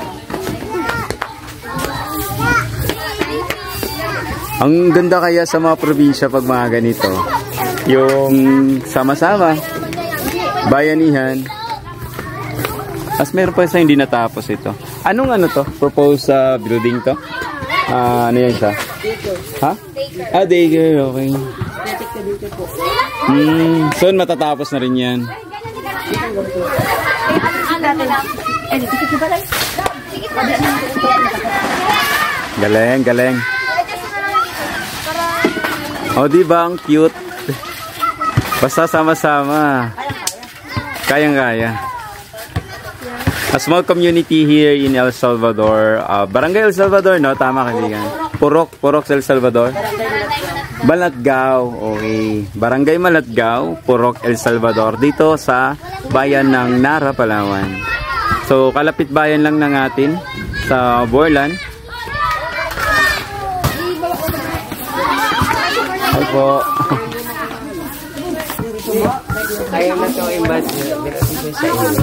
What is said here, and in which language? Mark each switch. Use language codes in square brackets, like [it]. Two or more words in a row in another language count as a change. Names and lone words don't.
[tl] Ang ganda kaya sa mga probinsya pag mga ganito. Yung sama-sama, bayanihan. As meron pa isa hindi natapos ito. Anong to? [en] Proposed building [tl] to? Ano yan siya? Ha? Daycare, okay. Soon matatapos na rin yan. Galing, galing. O, diba ang cute? Basta sama-sama. Kayang-kaya. [en] A small community here in El Salvador. [tl] Barangay El Salvador, no? Tama, kaibigan. Purok El Salvador. Malatgao, okay. Barangay Malatgao, Purok El Salvador. Dito sa bayan ng Nara, Palawan. So, kalapit bayan lang ng atin sa Borlan. Hi po. Ayaw na ito i-bad sa inyo.